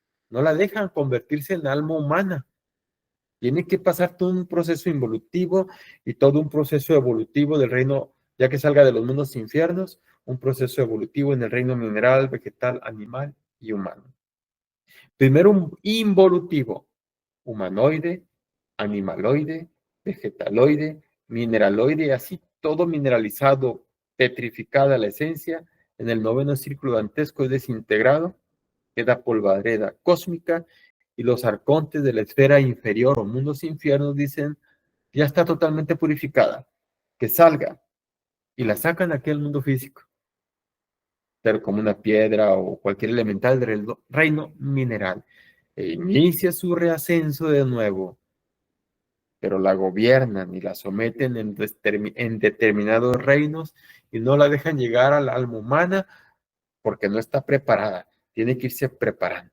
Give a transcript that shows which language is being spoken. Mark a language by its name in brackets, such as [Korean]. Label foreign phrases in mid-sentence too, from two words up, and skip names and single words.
[Spanish] no la dejan convertirse en alma humana. Tiene que pasar todo un proceso involutivo y todo un proceso evolutivo del reino, ya que salga de los mundos infiernos, un proceso evolutivo en el reino mineral, vegetal, animal y humano. Primero un involutivo, humanoide, animaloide, vegetaloide, mineraloide, así todo mineralizado, petrificada la esencia, en el noveno círculo dantesco es desintegrado, queda polvareda cósmica, y los arcontes de la esfera inferior o mundos infiernos dicen, ya está totalmente purificada, que salga, y la sacan aquí al mundo físico, pero como una piedra o cualquier elemental del reino mineral, e inicia su reascenso de nuevo, pero la gobiernan y la someten en determinados reinos y no la dejan llegar al alma humana porque no está preparada, tiene que irse preparando.